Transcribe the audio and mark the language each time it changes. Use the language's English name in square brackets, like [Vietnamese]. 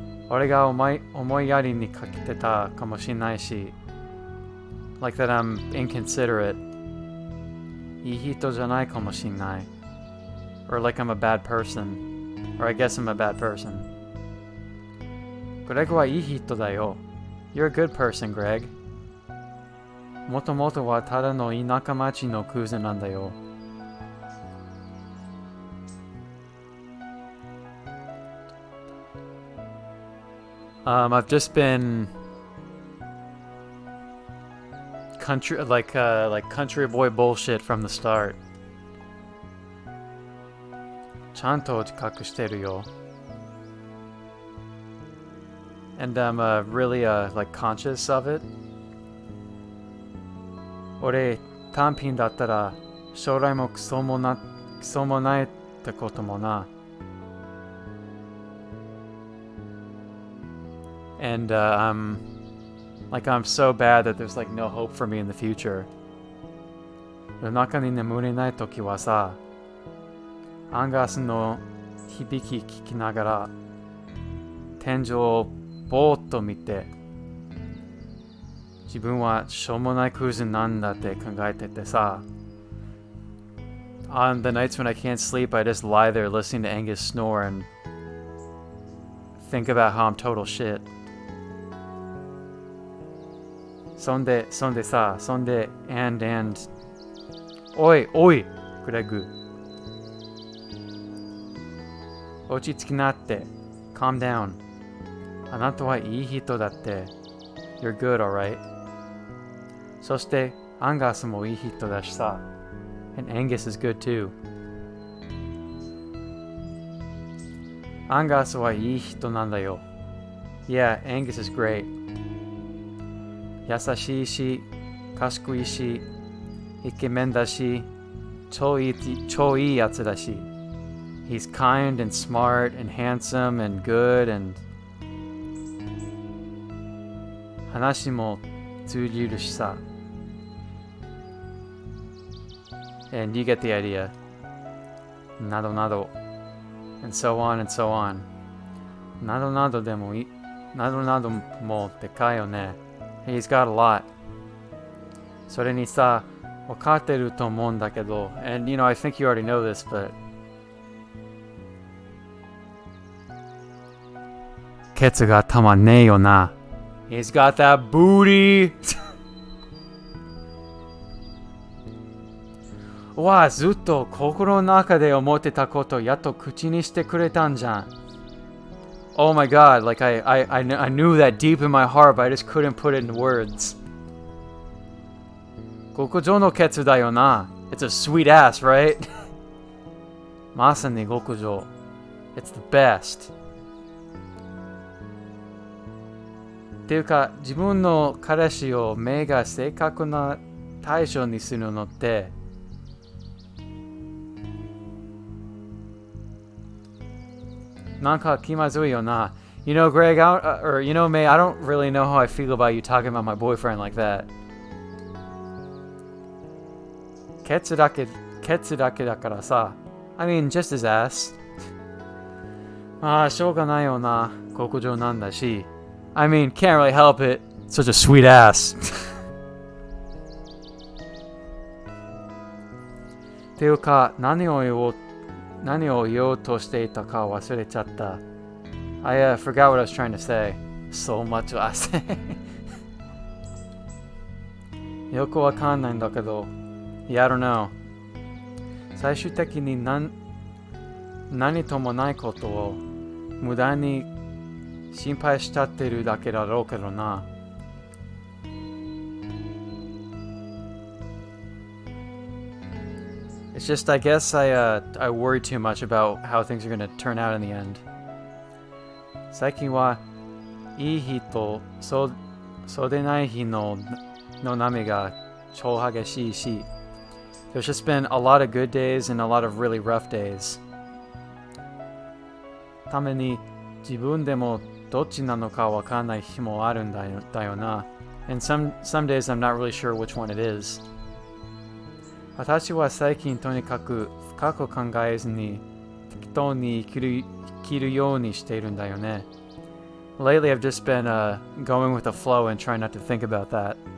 [Japanese] 俺が思いやりにかけてたかもしれないし。 [English] Like that I'm inconsiderate. [Japanese] いい人じゃないかもしれない。 [English] Or like I'm a bad person. Or I guess I'm a bad person. [Japanese] グレグはいい人だよ。 [English] You're a good person, Greg. [Japanese] もともとはただの田舎町のクズなんだよ。 [English] I've just been country boy bullshit from the start. [Japanese] ちゃんと自覚してるよ。 [English] And I'm really like conscious of it. [Japanese] 俺単品だったら将来もクソもないってこともな。 [English] And I'm so bad that there's like no hope for me in the future. [Japanese] 夜中に眠れないときはさ、アンガスの響き聞きながら天井をぼーっと見て、自分はしょうもないクズなんだって考えててさ。 [English] On the nights when I can't sleep, I just lie there listening to Angus snore and think about how I'm total shit. [Japanese] そんで、and おい、グレグ。落ち着きなって。 [English] Calm down. [Japanese] あなたはいい人だって。 [English] You're good, alright? [Japanese] そして、アンガスもいい人だしさ。 [English] And Angus is good too. [Japanese] アンガスはいい人なんだよ。 [English] Yeah, Angus is great. [Japanese] 優しいし、賢いし、イケメンだし、超いいやつだし。 [English] He's kind and smart and handsome and good and [Japanese] 話も通じるしさ. [English] And you get the idea. [Japanese] などなど. [English] And so on and so on. [Japanese] などなどでもいい。などなどもでかいよね. [English] He's got a lot. [Japanese] それにさ、分かってると思うんだけど. [English] And you know, I think you already know this, but [Japanese] ケツがたまんねえよな. [English] He's got that booty! [Japanese] わあ、ずっと心の中で思ってたことやっと口にしてくれたんじゃん. [English] Oh my god, like I knew that deep in my heart, but I just couldn't put it in words. [Japanese] 極上のケツだよな. [English] It's a sweet ass, right? [Japanese] まさに極上. [English] It's the best. [Japanese] っていうか、自分の彼氏を目が正確な対象にするのってなんか気まずいよな. [English] You know, Greg, or you know, May, I don't really know how I feel about you talking about my boyfriend like that. [Japanese] ケツだけだからさ. [English] I mean, just his ass. [Japanese] まあ、しょうがないよな. 極上なんだし. [English] I mean, can't really help it. Such a sweet ass. [Japanese] っていうか、何を言おうとしていたか忘れちゃった. [English] I forgot what I was trying to say. So much to say. [Japanese] よくわかんないんだけど. [English] Yeah, I don't know. [Japanese] 最終的に何ともないことを無駄に心配しちゃってるだけだろうけどな. [English] It's just, I guess I worry too much about how things are going to turn out in the end. [Japanese] 最近はいい日とそうでない日の波が超激しいし. [English] There's just been a lot of good days and a lot of really rough days. [Japanese] ために自分でもどっちなのかわかんない日もあるんだよな. [English] And some days I'm not really sure which one it is. [Japanese] 私は最近とにかく深く考えずに適当に生きるようにしているんだよね. [English] Lately I've just been going with the flow and trying not to think about that.